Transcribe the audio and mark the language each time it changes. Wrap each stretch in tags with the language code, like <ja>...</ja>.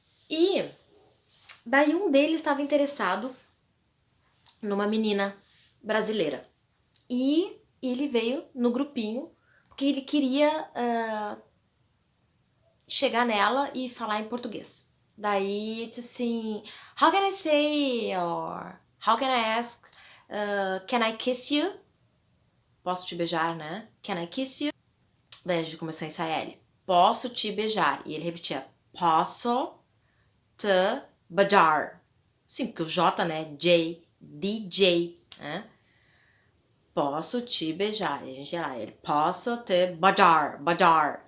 <pt>E daí um deles estava interessado numa menina brasileira. E ele veio no grupinho porque ele queria chegar nela e falar em português. Daí ele disse assim,</pt> <en>how can I say, or how can I ask, can I kiss you?</en> <pt>Posso te beijar, né?</pt> <en>Can I kiss you?</en> <pt>Daí a gente começou a ensaiar ele. Posso te beijar. E ele repetia, posso te beijar. Sim, porque o J, né? J, DJ, né? Posso te beijar. E a gente ia lá, ele, posso te beijar.</pt>